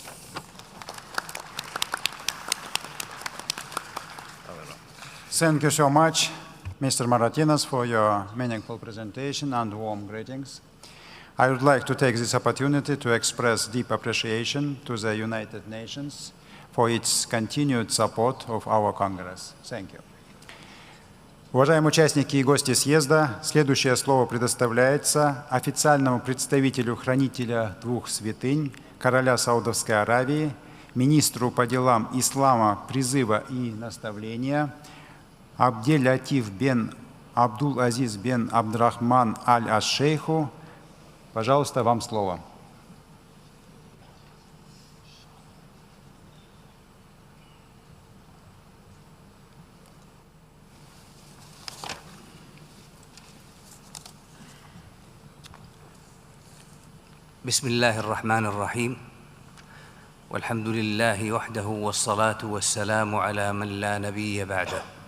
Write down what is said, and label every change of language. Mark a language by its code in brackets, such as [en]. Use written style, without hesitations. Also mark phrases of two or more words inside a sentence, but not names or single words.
[en] Thank you so much, Mr. Maratinas, for your meaningful presentation and warm greetings. I would like to take this opportunity to express deep appreciation to the United Nations for its continued support of our Congress. Thank you. [ru] Уважаемые участники и гости съезда, следующее слово предоставляется официальному представителю хранителя двух святынь, короля Саудовской Аравии, министру по делам ислама, призыва и наставления, Абдель-Латиф бен Абдул-Азиз бен Абдрахман аль-Аш-Шейху. Пожалуйста, вам слово. [ar] بسم الله الرحمن الرحيم والحمد لله وحده والصلاة والسلام على من لا نبي بعده